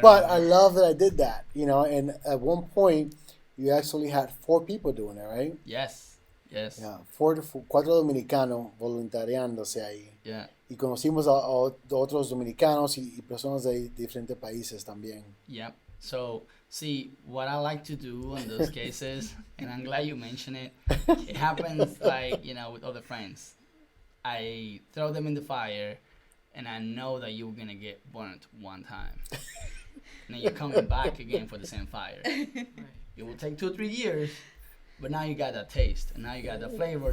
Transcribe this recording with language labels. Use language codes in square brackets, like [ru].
[en] But I love that I did that, you know. And at one point, you actually had 4 people doing it, right? Yes. [es] Yeah, 4 dominicanos voluntariándose ahí. [en] Yeah. [es] Y conocimos a otros dominicanos y personas de diferentes países también. [en] Yep. So, see, what I like to do in those cases, and I'm glad you mentioned it, it happens like, you know, with other friends. I throw them in the fire, and I know that you're going to get burnt one time. And then you're coming back again for the same fire. It will take 2 or 3 years, but now you got that taste, and now you got the flavor.